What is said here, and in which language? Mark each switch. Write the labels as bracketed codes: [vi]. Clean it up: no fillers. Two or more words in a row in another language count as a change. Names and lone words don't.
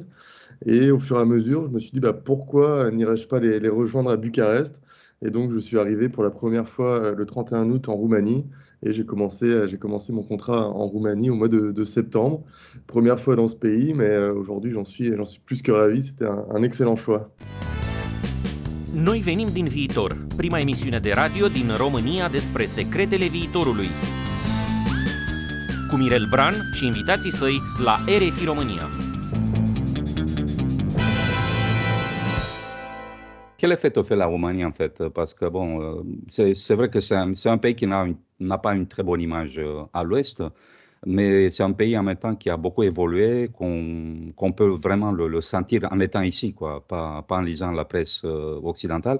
[fr] Et au fur et à mesure, je me suis dit pourquoi n'irais-je pas les rejoindre à Bucarest? Et donc je suis arrivé pour la première fois le 31 août en Roumanie et j'ai commencé mon contrat en Roumanie au mois de septembre. Première fois dans ce pays, mais aujourd'hui j'en suis plus que ravi, c'était un excellent choix. [ro] Noi venim din viitor, prima emisiune de radio din România despre secretele viitorului. Cu Mirel Bran și invitații săi la RFI România. [fr] Quel effet te fait la Roumanie en fait? Parce que bon, c'est vrai que c'est un pays qui n'a pas une très bonne image à l'Ouest, mais c'est un pays en même temps qui a beaucoup évolué, qu'on peut vraiment le sentir en étant ici, quoi, pas en lisant la presse occidentale.